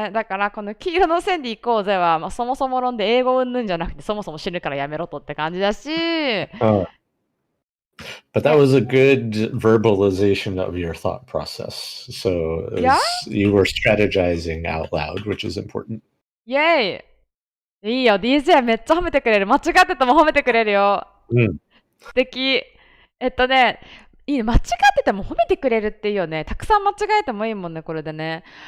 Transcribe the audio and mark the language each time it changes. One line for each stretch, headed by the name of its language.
Japanese: だからこの黄色の線で行こうぜは、まあ、そもそも論で英語うんぬんじゃなくてそもそも知るからやめろとって感じだし、
English: But that was a good verbalization of your thought process. So you were strategizing out loud, which is important.
Japanese: イェイいいよ、DJ めっちゃ褒めてくれる。間違ってても褒めてくれるよ。素敵。いいね。間違ってても褒めてくれるっていいよね。たくさん間違えてもいいもんね、これでね。